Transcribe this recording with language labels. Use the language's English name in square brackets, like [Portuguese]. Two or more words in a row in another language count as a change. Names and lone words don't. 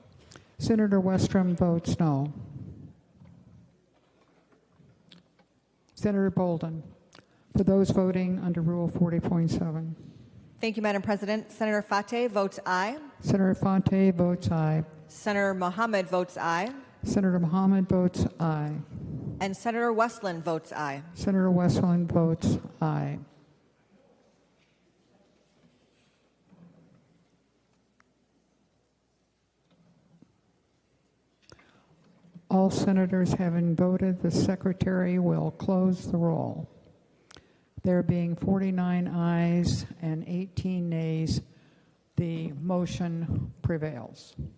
[English] Senator Westrom votes no. Senator Bolden, for those voting under Rule 40.7. Thank you, Madam President. Senator Fateh votes aye. Senator Fonte votes aye. Senator Mohammed votes aye. Senator Mohammed votes aye. And Senator Westland votes aye. Senator Westland votes aye. All senators having voted, the secretary will close the roll. There being 49 ayes and 18 nays, the motion prevails.